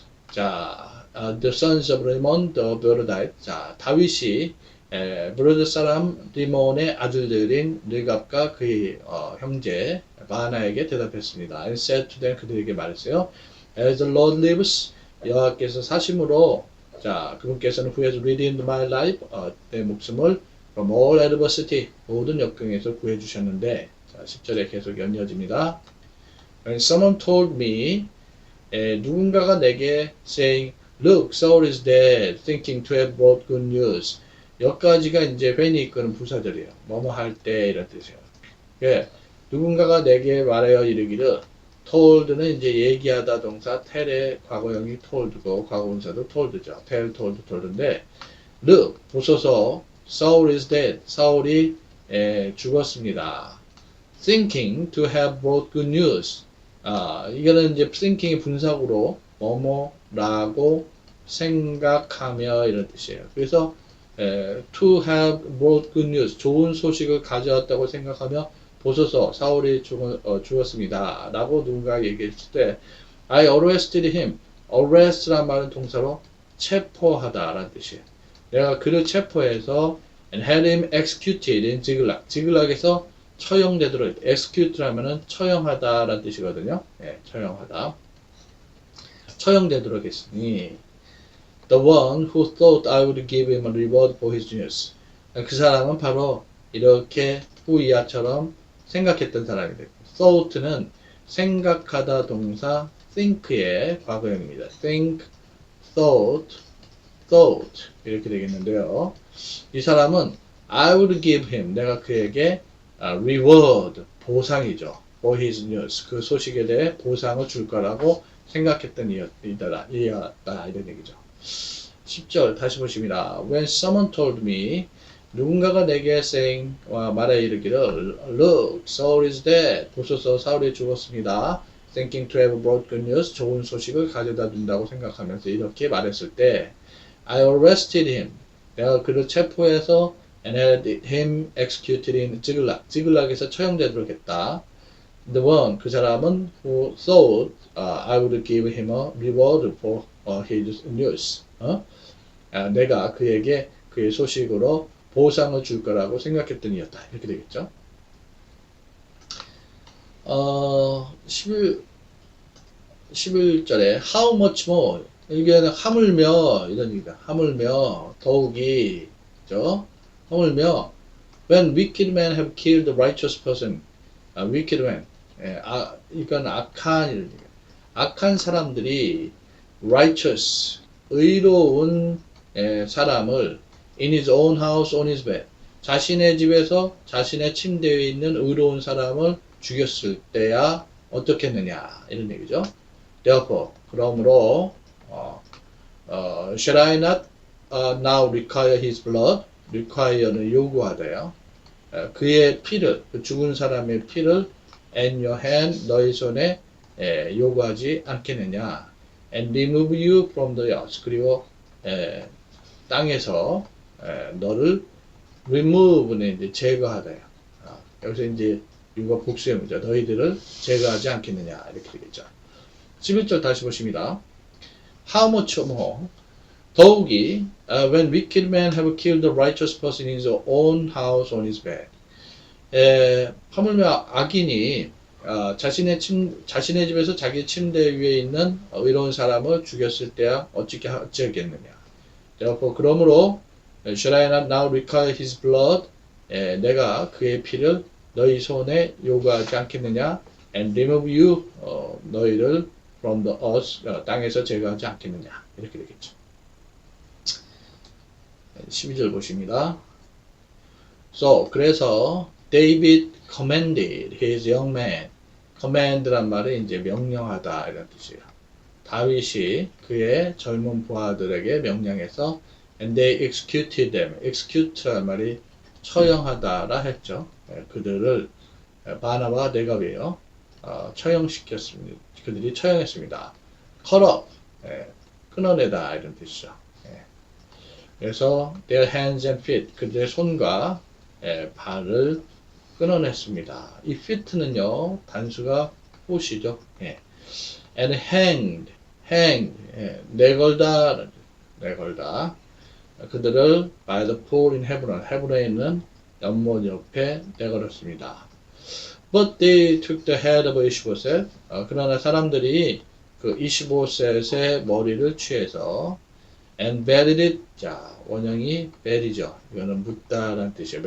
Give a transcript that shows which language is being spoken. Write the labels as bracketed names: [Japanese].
[English] 자, the sons of Rimmon the Beerodite. [Korean] 자, 다윗이 브로드 사람 리몬의 아들들인 르갑과 그의 형제 바나에게 대답했습니다. [English] And said to them, [Korean] 그들에게 말했어요. [English] As the Lord lives, [Korean] 여호와께서 사심으로, 자 그분께서는 [English] who has redeemed my life, [Korean] 내 목숨을 [English] from all adversity, [Korean] 모든 역경에서 구해 주셨는데, 자 10절에 계속 연이어집니다. [English] And someone told me, [Korean] 누군가가 내게 [English] saying, look, Saul is dead, thinking to have brought good news. [Korean] 여기까지가 이제 회니 이끄는 부사절이에요. 뭐뭐 할 때 이런 뜻이에요. 예, 누군가가 내게 말하여 이르기를 [English] told [Korean] 는 이제 얘기하다 동사 [English] tell [Korean] 의 과거형이 told고 과거분사도 told죠. [English] tell, told [Korean] 인데 [English] look, [Korean] 보소서 [English] Saul is dead. [Korean] 사울이 죽었습니다. [English] thinking to have brought good news. [Korean] 이거는 이제 [English] thinking [Korean] 의 분사구로 뭐뭐라고 생각하며 이런 뜻이에요. 그래서 [English] to have brought good news, [Korean] 좋은 소식을 가져왔다고 생각하며 보소서 사울이 죽었습니다. 라고 누군가 얘기했을 때 [English] I arrested him. [Korean] arrest란 말은 동사로 체포하다 라는 뜻이에요. 내가 그를 체포해서 [English] and had him executed in Ziklag. [Korean] 지글락에서 처형되도록 [English] execute [Korean] 라면은 처형하다 라는 뜻이거든요. 예, 처형하다. 처형되도록 했으니 [English] the one who thought I would give him a reward for his news. [Korean] 그 사람은 바로 이렇게 후이아처럼 생각했던 사람이다. [English] thought [Korean] 는 생각하다 동사 [English] think [Korean] 의 과거형입니다. [English] think, thought [Korean] 이렇게 되겠는데요. 이 사람은 [English] I would give him, [Korean] 내가 그에게 reward, 보상이죠. [English] for his news, [Korean] 그 소식에 대해 보상을 줄 거라고 생각했던 이였다 이런 얘기죠. 10절 다시 보십니다. [English] When someone told me, [Korean] 누군가가 내게 [English] saying, [Korean] 말해 이르기를 [English] Look, Saul is dead. [Korean] 보소서 사울이 죽었습니다. [English] Thinking to have brought good news, [Korean] 좋은 소식을 가져다 준다고 생각하면서 이렇게 말했을 때 [English] I arrested him. [Korean] 내가 그를 체포해서 [English] and had him executed in Ziklag. [Korean] 지글락에서 처형되도록 했다. [English] The one, [Korean] 그 사람은 [English] who thought I would give him a reward for his news. [Korean] 내가 그에게 그의 소식으로 보상을 줄 거라고 생각했던 이였다. 이렇게 되겠죠. 11절에 [English] how much more [Korean] 이게 하물며 이런 얘기다. 하물며 더욱이 그죠? 하물며 [English] when wicked men have killed the righteous person. wicked men. [Korean] 이건 악한 이런 얘기야. 악한 사람들이 [English] righteous [Korean] 의로운 사람을 [English] in his own house on his bed. [Korean] 자신의 집에서 자신의 침대에 있는 의로운 사람을 죽였을 때야 어떻게 했느냐 이런 얘기죠. [English] Therefore, [Korean] 그러므로 [English] shall I not now require his blood? [Korean] require는 요구하대요. 그의 피를, 그 죽은 사람의 피를 [English] and your hand, [Korean] 너희 손에 요구하지 않겠느냐. [English] and remove you from the earth. [Korean] 그리고 땅에서 너를 [English] remove [Korean] 는 이제 제거하다요. 여기서 이제 이거 복수형이죠. 너희들을 제거하지 않겠느냐 이렇게 되겠죠. 11절 다시 보십니다. [English] How much more? [Korean] 더욱이 [English] when wicked men have killed the righteous person in his own house on his bed. [Korean] 하물며 악인이 자신의 집에서 자기 침대 위에 있는 의로운 사람을 죽였을 때야 어찌하겠느냐. [English] Therefore, [Korean] 그러므로 [English] shall I not now require his blood? [Korean] 내가 그의 피를 너희 손에 요구하지 않겠느냐? [English] And remove you, [Korean] 너희를 [English] from the earth, [Korean] 땅에서 제거하지 않겠느냐? 이렇게 되겠죠. 12절 보십니다. [English] So, [Korean] 그래서 [English] David commanded his young man. [Korean] command란 말은 이제 명령하다 이런 뜻이에요. 다윗이 그의 젊은 부하들에게 명령해서 [English] and they executed them. [Korean] execute란 말이 처형하다라 했죠. 그들을 바나바와 네갑이에요. 처형시켰습니다. 그들이 처형했습니다. [English] cut off, [Korean] 끊어내다 이런 뜻이죠. 그래서 [English] their hands and feet, [Korean] 그들의 손과 발을 끊어냈습니다. 이 [English] feet [Korean] 는요 단수가 [English] foot [Korean] 이죠. [English] and hanged, [Korean] 내걸다. 그들을 [English] by the pool in Hebron, [Korean] 헤브론에 있는 연못 옆에 내걸었습니다. [English] But they took the head of Ishboset. [Korean] 그러나 사람들이 그 이시보셋의 머리를 취해서 [English] and buried it. [Korean] 자, 원형이 [English] bury [Korean] 죠. 이거는 묻다라는 뜻이에요.